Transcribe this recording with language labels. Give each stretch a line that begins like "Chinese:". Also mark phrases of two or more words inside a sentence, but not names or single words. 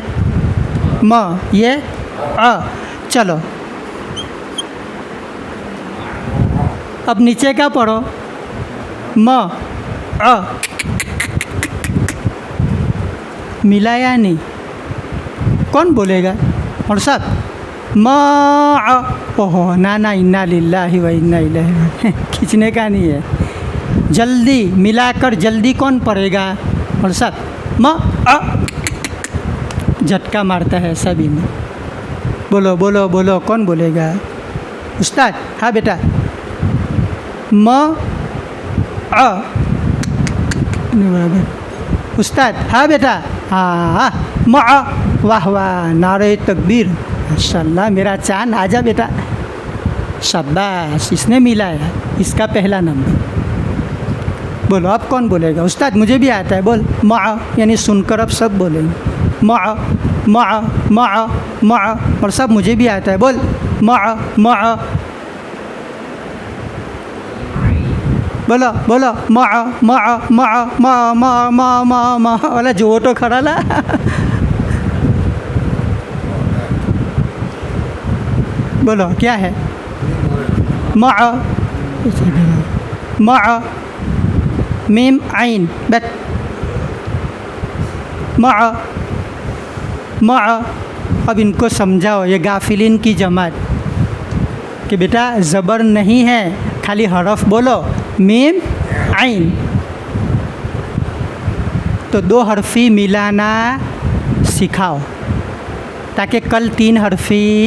Hindi: म, ये अ। चलो अब नीचे का पढ़ो। म अ, मिला या नहीं? कौन बोलेगा? और सब म अ। ओहो ना,
Arabic: إنا لله وإنا إليه.
Hindi: खींचने का नहीं है, जल्दी मिलाकर जल्दी कौन पढ़ेगा? और सब म अ, झटका मारता है सभी में। बोलो कौन बोलेगा? उस्ताद? हाँ बेटा। म अ, उस्ताद? हाँ बेटा। हाँ म अ। वाह, नारे तकबीर, माशाअल्लाह मेरा चांद, आजा बेटा। शाबाश, इसने मिला है, इसका पहला नंबर। बोलो अब कौन बोलेगा? उस्ताद मुझे भी आता है, बोल। म अ, यानी सुनकर अब सब बोलेंगे। म अ, म अ, म अ, म अ, और सब मुझे भी आता है, बोल। म अ, म अ, बोलो म अ, म अ, म अ, म अ, म अ, म अ, म अ, म अ, वाला जो तो खड़ा ला। बोलो क्या है? म अ, म अ, मीम आइन, बस। म अ, म अ। अब इनको समझाओ, ये गाफिलिन की जमात, कि बेटा ज़बर नहीं है, खाली हरफ बोलो, मीम आइन। तो 2 हरफी मिलाना सिखाओ ताकि कल 3 हरफी।